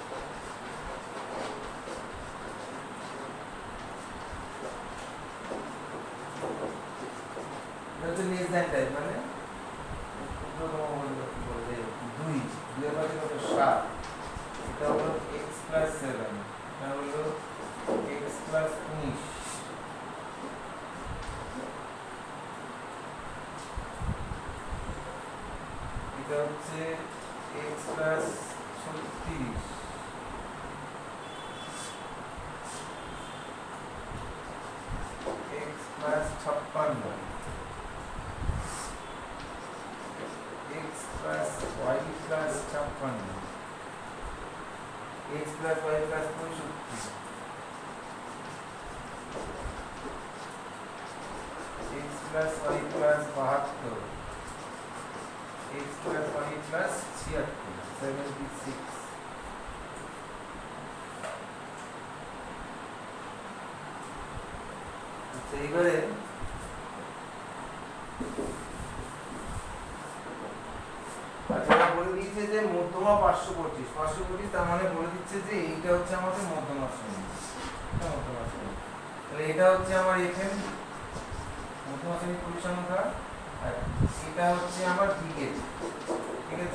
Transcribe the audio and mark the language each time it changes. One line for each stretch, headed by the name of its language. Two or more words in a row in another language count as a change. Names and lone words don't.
English: less than type
Bangla: মানে 2 এর পাশে কত 7, এটা হলো
English: x plus 7,
Bangla: এটা হলো
English: x plus 19,
Bangla: এটা হচ্ছে
English: x plus 36, x plus 56, x plus y plus 56, x plus y plus 65, x plus y plus 72, x plus y plus 76,
Bangla: আচ্ছা এবারে আচ্ছা বলে দিয়েছে যে মধ্যমা 525, 525 তার মানে বলে দিচ্ছে যে এইটা হচ্ছে আমাদের মধ্যমা শ্রেণী, এটা মধ্যমা শ্রেণী, তাহলে এটা হচ্ছে আমার এফএম মধ্যমা শ্রেণী পরিসংখ্যা, আর এটা হচ্ছে আমার বিগেট, ঠিক আছে।